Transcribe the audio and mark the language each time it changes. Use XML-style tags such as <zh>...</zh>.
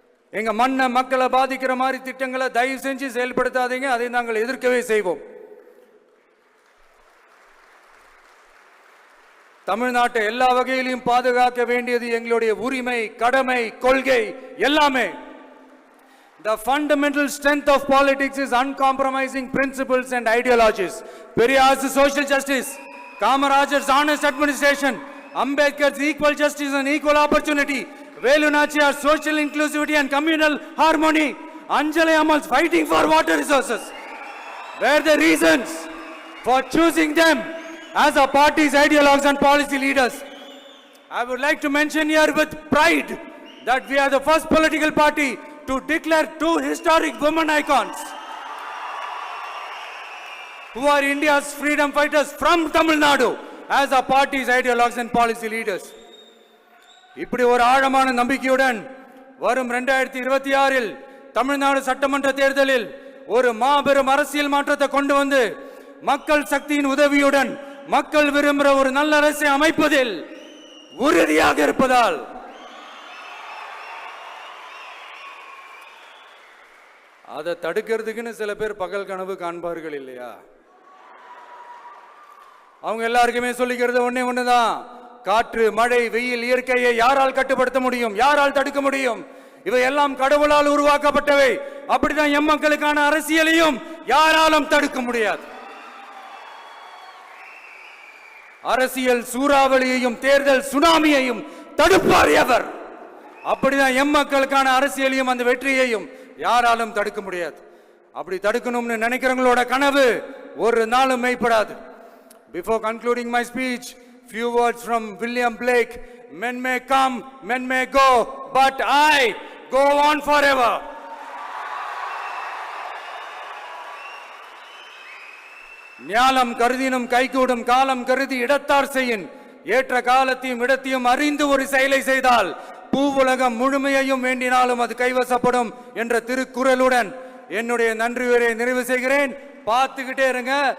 <ta>எங்க மண்ணை, மக்களை பாதிக்கிற மாதிரி திட்டங்களை தயவு செஞ்சு செயல்படுத்தாதீங்க. அதை நாங்கள் எதிர்க்கவே செய்வோம். தமிழ்நாட்டை எல்லா வகையிலும் பாதுகாக்க வேண்டியது எங்களுடைய உரிமை, கடமை, கொள்கை எல்லாமே.</ta> <en>The fundamental strength of politics is uncompromising principles and ideologies. Periyar's social justice, Kamarajar's honest administration, Ambedkar's equal justice and equal opportunity, Velu Nachiyar's social inclusivity and communal harmony, Anjali Amal's fighting for water resources were the reasons for choosing them as our party's ideologues and policy leaders. I would like to mention here with pride that we are the first political party to declare 2 historic women icons who are India's freedom fighters from Tamil Nadu as our party's ideologues and policy leaders.</en> <ta>இப்படி ஒரு ஆழமான நம்பிக்கையுடன் வரும் 2026இல் தமிழ்நாடு சட்டமன்ற தேர்தலில் ஒரு மாபெரும் அரசியல் மாற்றத்தை கொண்டு வந்து மக்கள் சக்தியின் உதவியுடன் மக்கள் விரும்புகிற ஒரு நல்ல அரசை அமைப்பதில் உறுதியாக இருப்பதால் அதை தடுக்கிறதுக்குன்னு சில பேர் பகல் கனவு காண்பார்கள் இல்லையா? அவங்க எல்லாருக்குமே சொல்லிக்கிறது ஒண்ணுதான். காற்று, மழை, வெயில், இயற்கையை யாரால் கட்டுப்படுத்த முடியும்? யாரால் தடுக்க முடியும்? இவை எல்லாம் கடவுளால் உருவாக்கப்பட்டவை. அப்படிதான் எம் மக்களுக்கான அரசியலையும் யாராலும் தடுக்க முடியாது. அரசியல் சூறாவளியையும் தேர்தல் சுனாமியையும் தடுப்பார் எவர். அப்படிதான் எம் மக்களுக்கான அரசியலையும் அந்த வெற்றியையும் யாராலும் தடுக்க முடியாது. அப்படி தடுக்கணும்னு நினைக்கிறவங்களோட கனவு ஒரு நாளும் மெய்ப்படாது.</ta> <en>Before concluding my speech, few words from William Blake. Men may come, men may go, but I go on forever.</en> <ta>ஞாலம் கருதினும் கைகூடும், காலம் கருதி இடத்தார் செய்யின். ஏற்ற காலத்தையும் இடத்தையும் அறிந்து ஒரு செயலை செய்தால் பூவுலகம் முழுமையையும் வேண்டினாலும் அது கைவசப்படும் என்ற திருக்குறளுடன் என்னுடைய நன்றி உரையை நிறைவு செய்கிறேன். பார்த்துக்கிட்டே இருங்க.</ta>